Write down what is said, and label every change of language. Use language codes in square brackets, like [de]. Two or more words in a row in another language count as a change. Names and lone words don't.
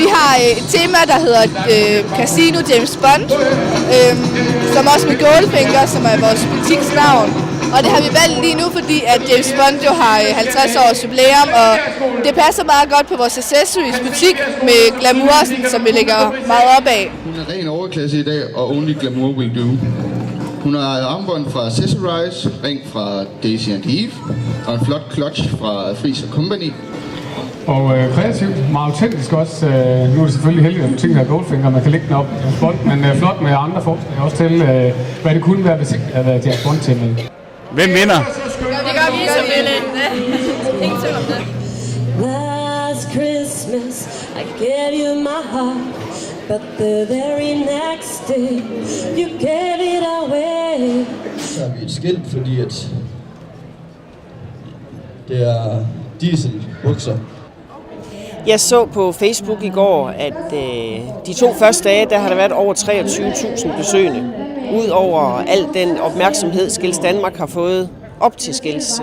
[da] har et tema, der hedder Casino James Bond, som også med Goldfinger, som er vores butiksnavn. Og det har vi valgt lige nu, fordi at James Bond jo har 50 års jubilæum, og det passer meget godt på vores accessories butik med glamoursen, som vi lægger meget op af. Hun er ren overklasse i dag, og [en] only glamour will do. [da] Hun har armbånd fra Accessorize, ring fra Daisy and Eve, og en flot clutch fra Friis Company. Og kreativt, meget autentisk også. Nu er det selvfølgelig heldigt, at butikken har Goldfinger, man kan lægge den op James Bond, men flot med andre forslag også til, hvad det kunne være, hvis ikke havde været James Bond til med. Hvem vinder? Det gør vi selvfølgelig. Ingen tvivl om det. [en] Last Christmas, I gave you my heart, but the very next day, you gave it away. [da] Så har vi et skilt, fordi at det er dieselbukser. Jeg så på Facebook i går, at de 2 første dage, der har der været over 23.000 besøgende. Udover al den opmærksomhed, Skills Danmark har fået op til Skills.